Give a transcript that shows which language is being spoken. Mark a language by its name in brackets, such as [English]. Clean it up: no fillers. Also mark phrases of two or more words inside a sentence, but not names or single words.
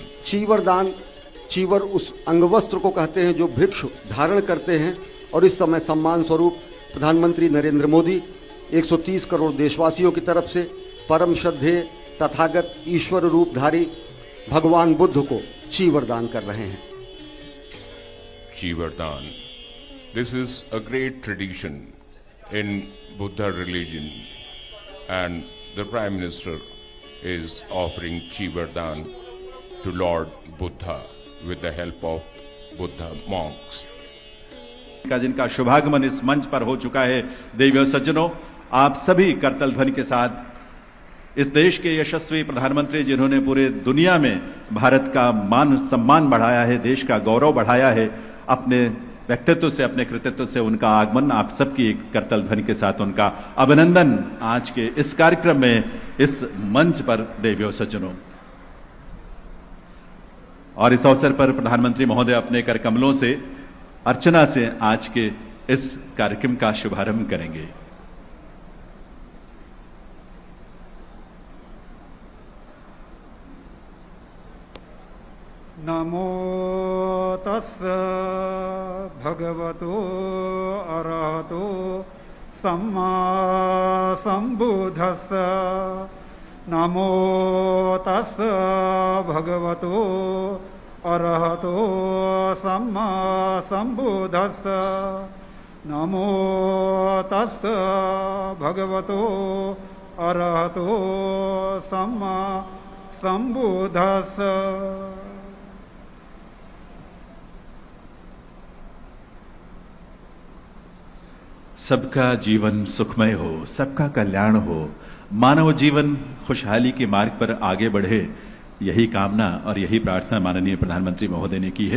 [Hindi] चीवर दान, चीवर उस अंगवस्त्र को कहते हैं जो भिक्षु धारण करते हैं। और इस समय सम्मान स्वरूप प्रधानमंत्री नरेंद्र मोदी 130 करोड़ देशवासियों की तरफ से परम श्रद्धेय तथागत ईश्वर रूपधारी भगवान बुद्ध को चीवर दान कर रहे हैं। चीवर दान. [English] This is a great tradition in Buddha religion, and the Prime Minister is offering Cheevar Dan to Lord Buddha with the help of Buddha monks. [Hindi] का जिनका शुभागमन इस मंच पर हो चुका है, देवियों सज्जनों, आप सभी करतल ध्वनि के साथ इस देश के यशस्वी प्रधानमंत्री जिन्होंने पूरे दुनिया में भारत का मान सम्मान बढ़ाया है, देश का गौरव बढ़ाया है, अपने व्यक्तित्व से, अपने कृतित्व से उनका आगमन, आप सबकी एक करतल ध्वनि के साथ उनका अभिनंदन आज के इस कार्यक्रम में, इस मंच पर देवियों सज्जनों। और इस अवसर पर प्रधानमंत्री महोदय अपने कर कमलों से अर्चना से आज के इस कार्यक्रम का शुभारंभ करेंगे। [Pali] नमो तस्स भगवतो अरहतो सम्मा संबुद्धस्स। नमो तस्स भगवतो अरहतो सम्मा संबुद्धस्स। नमो तस्स भगवतो अरहतो सम्मा संबुद्धस्स। [Hindi] सबका जीवन सुखमय हो, सबका कल्याण हो, मानव जीवन खुशहाली के मार्ग पर आगे बढ़े, यही कामना और यही प्रार्थना माननीय प्रधानमंत्री महोदय ने की है।